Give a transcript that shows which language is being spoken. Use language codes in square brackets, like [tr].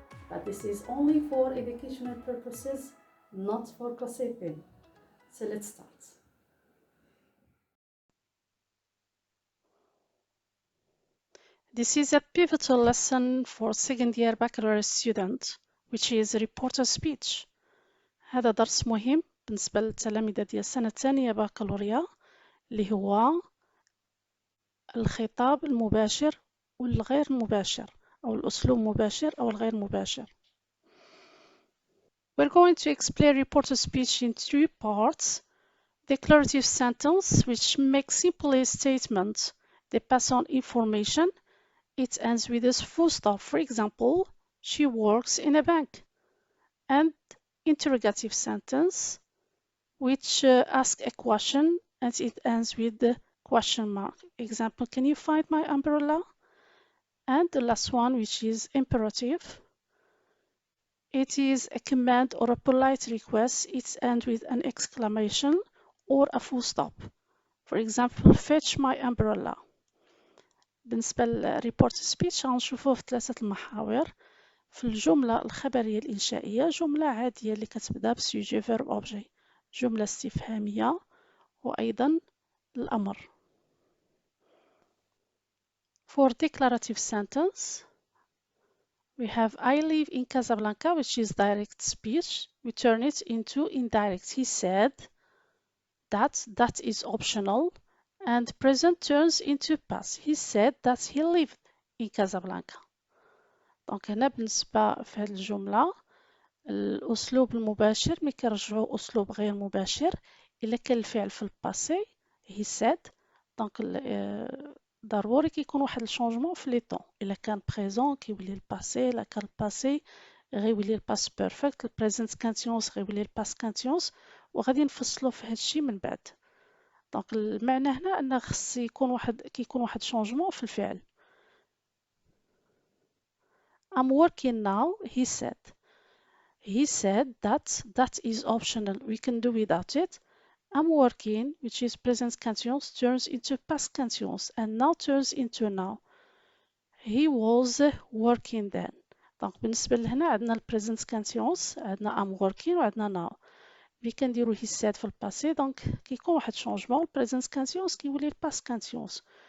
[en] But this is only for educational purposes, not for gossiping. So let's start. This is a pivotal lesson for second year baccalaureate student, which is reporter speech. [ar] هذا درس مهم بالنسبة للتلاميذ ديال السنة الثانية بكالوريا اللي هو الخطاب المباشر والغير مباشر أو الأسلوب المباشر أو الغير مباشر. [en] We're going to explain reporter speech in three parts. Declarative sentence, which makes simply a statement. They pass on information. It ends with a full stop. For example, she works in a bank. And interrogative sentence, which asks a question and it ends with the question mark. Example, can you find my umbrella? And the last one, which is imperative. It is a command or a polite request. It ends with an exclamation or a full stop. For example, fetch my umbrella. [ar] بالنسبة للريبورت سبيتش غنشوفوه في ثلاثة المحاور. في الجملة الخبرية الإنشائية جملة عادية اللي كتبدا بسوجي فيرب أوبجي، جملة استفهامية وأيضا الأمر. [en] For declarative sentence we have I live in Casablanca, which is direct speech. We turn it into indirect. He said that is optional, and present turns into past. He said that he lived in Casablanca. [ar] دونك هنا بالنسبة في هذه الجملة الأسلوب المباشر ملي كنرجعو أسلوب غير مباشر إلا كان الفعل في الباسي [en] he said [ar] دونك ضروري كيكون واحد الشونجمون في لي طون. إلا كان بريزون كيولي الباسي، إلا كان الباسي غيولي الباس بيرفكت، البريزنت كانتيونس غيولي الباس كانتيونس، وغادي نفصلو في هادشي من بعد. دونك المعنى هنا أن خص كيكون واحد شونجمون في الفعل. [en] I'm working now, he said. He said that is optional. We can do without it. I'm working, which is present continuous, turns into past continuous and now turns into now. He was working then. [ar] دونك بالنسبة لهنا عندنا present continuous، عندنا [en] I'm working [ar] وعندنا now. ملي كنديرو [en] he said [ar] في الباسي دونك كيكون واحد شونجمون present continuous كيولي past continuous.